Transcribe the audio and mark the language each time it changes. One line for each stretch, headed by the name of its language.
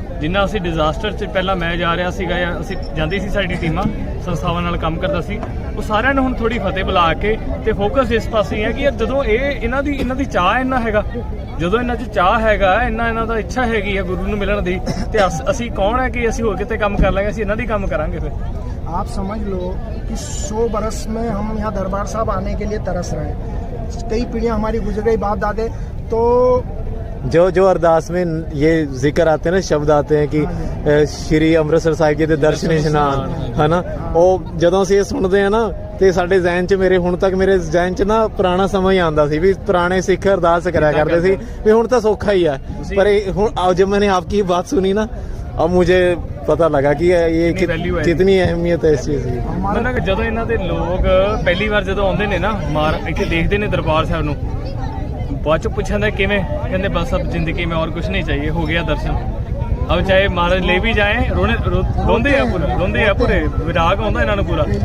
Punjabi: ਜਿੰਨਾ ਅਸੀਂ ਡਿਜ਼ਾਸਟਰ 'ਚ ਪਹਿਲਾਂ ਮੈਂ ਜਾ ਰਿਹਾ ਸੀਗਾ ਜਾਂ ਅਸੀਂ ਜਾਂਦੀ ਸੀ, ਸਾਡੀ ਟੀਮਾਂ ਸੰਸਥਾਵਾਂ ਨਾਲ ਕੰਮ ਕਰਦਾ ਸੀ, ਉਹ ਸਾਰਿਆਂ ਨੂੰ ਹੁਣ ਥੋੜੀ ਫਤਿਹ ਬੁਲਾ ਕੇ ਤੇ ਫੋਕਸ ਇਸ ਪਾਸੇ ਹੈ ਕਿ ਯਾਰ ਜਦੋਂ ਇਹਨਾਂ ਦੀ ਚਾਹ ਇੰਨਾ ਹੈਗਾ, ਜਦੋਂ ਇਹਨਾਂ 'ਚ ਚਾਹ ਹੈਗਾ, ਇਹਨਾਂ ਦਾ ਇੱਛਾ ਹੈਗੀ ਹੈ ਗੁਰੂ ਨੂੰ ਮਿਲਣ ਦੀ, ਤੇ ਅਸੀਂ ਕੌਣ ਹੈ ਕਿ ਅਸੀਂ ਹੋਰ ਕਿਤੇ ਕੰਮ ਕਰ ਲਾਂਗੇ, ਅਸੀਂ ਇਹਨਾਂ ਦੀ ਕੰਮ ਕਰਾਂਗੇ। ਫਿਰ
Hindi: आप समझ लो कि 100 बरस में हम यहाँ दरबार साहब आने के लिए तरस रहे हैं, कई पीढ़ियाँ हमारी गुजर गई, बाप दादे। तो जो अरदास में ये जिक्र आते हैं ना, शब्द आते हैं कि श्री
Punjabi: ਅੰਮ੍ਰਿਤਸਰ ਸਾਹਿਬ ਜੀ ਦੇ ਦਰਸ਼ਨ ਇਸ਼ਨਾਨ, ਹਨਾ, ਉਹ ਜਦੋਂ ਅਸੀਂ ਇਹ ਸੁਣਦੇ ਆ ਨਾ ਤੇ ਸਾਡੇ ਜ਼ਿਹਨ 'ਚ, ਮੇਰੇ ਜ਼ਿਹਨ 'ਚ ਨਾ ਪੁਰਾਣਾ ਸਮਾਂ ਹੀ ਆਉਂਦਾ ਸੀ ਵੀ ਪੁਰਾਣੇ ਸਿੱਖ ਅਰਦਾਸ ਕਰਿਆ ਕਰਦੇ ਸੀ ਵੀ ਹੁਣ ਤਾਂ ਸੌਖਾ ਹੀ ਆ। ਪਰ ਹੁਣ
Hindi: जब मैंने आपकी बात सुनी ना, अब मुझे पता लगा कि ये कितनी अहमियत है इस चीज की।
Punjabi: ਮਤਲਬ ਕਿ ਜਦੋਂ ਇਹਨਾਂ ਦੇ ਲੋਕ ਪਹਿਲੀ ਵਾਰ ਜਦੋਂ ਆਉਂਦੇ ਨੇ ਨਾ, ਇੱਥੇ ਦੇਖਦੇ ਨੇ ਦਰਬਾਰ ਸਾਹਿਬ ਨੂੰ, ਬਾਅਦ ਚ ਪੁੱਛਦੇ ਕਿਵੇਂ, ਕਹਿੰਦੇ ਬਸ ਅਬ ਜ਼ਿੰਦਗੀ
Hindi: में और कुछ नहीं चाहिए, हो गया दर्शन।
Punjabi: अब ਚਾਹੇ ਮਹਾਰਾਜ ਲੈ ਵੀ ਜਾਏ, ਰੋਂਦੇ ਆ ਪੂਰੇ ਵਿਰਾਗ ਆਉਂਦਾ ਇਹਨਾਂ ਨੂੰ ਪੂਰਾ।